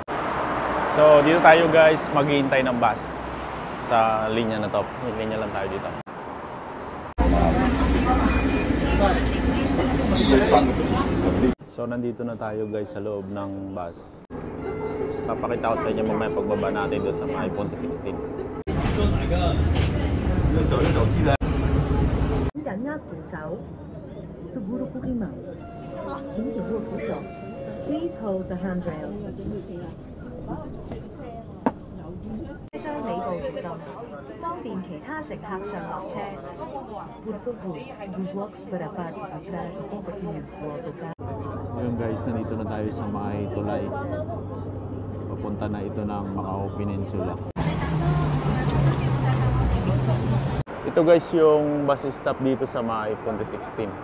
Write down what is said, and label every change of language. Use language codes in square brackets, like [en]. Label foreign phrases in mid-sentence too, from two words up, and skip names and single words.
[tl] So dito tayo guys maghihintay ng bus sa linya na to. Linya lang tayo dito. So nandito na tayo guys sa loob ng bus. Papakita ko sa inyo mamaya pagbaba natin doon sa may Ponte 16. [en] Please hold the handrail. [yue] 車廂尾部移動，方便其他乘客上落車。 [tl] Ngayon guys, nandito na tayo sa may tulay. Papunta na ito ng Macau Peninsula. Ito guys yung bus stop dito sa may Ponte 16.